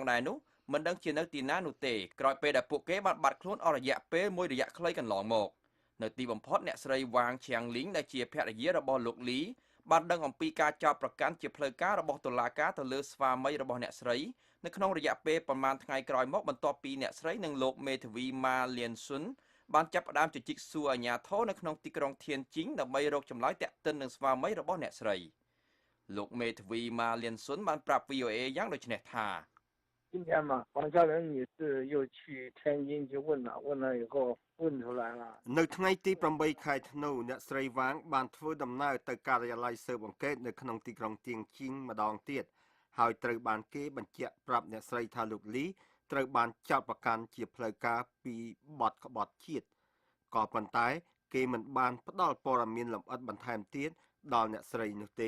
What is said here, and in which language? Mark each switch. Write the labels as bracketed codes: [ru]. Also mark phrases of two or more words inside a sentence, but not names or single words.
[km] ដែរនោះមិនដឹងជានៅទីណានោះទេក្រោយពេលដែលពួកគេបានបាត់ខ្លួនអស់រយៈពេលមួយរយៈខ្លីកន្លងមកនៅទីបំផុតអ្នកស្រី Wang Qiangling ដែលជាភរិយារបស់លោក Lee បានដឹងអំពីការចោទប្រកាន់ជាផ្លូវការរបស់តុលាការទៅលើស្វាមីរបស់អ្នកស្រីនៅក្នុងរយៈពេលប្រមាណថ្ងៃក្រោយមកបន្ទាប់ពីអ្នកស្រីនិងលោកមេធាវី Ma Lian-sun បានចាប់ផ្ដើមជជែកសួរអាជ្ញាធរនៅក្នុងទីក្រុង Tianjin ដើម្បីរកចម្លើយទាក់ទិននឹងស្វាមីរបស់អ្នកស្រីលោកមេធាវី Ma Lian-sun បានប្រាប់ VOA យ៉ាងដូចនេះថា [zh] 今天嘛，黄小玲女士又去天津去问了以后问出来了。 [km] នៅថ្ងៃទី8ខែធ្នូអ្នកស្រីវ៉ាងបានធ្វើដំណើរទៅការិយាល័យស៊ើបអង្កេតនៅក្នុងទីក្រុងទៀងជីងម្ដងទៀតហើយត្រូវបានគេបញ្ជាក់ប្រាប់អ្នកស្រីថាលោកលីត្រូវបានចោទប្រកាន់ជាផ្លូវការពីបទក្បត់ជាតិក៏ប៉ុន្តែគេមិនបានផ្ដល់ព័ត៌មានលម្អិតបន្ថែមទៀតដល់អ្នកស្រីនោះទេ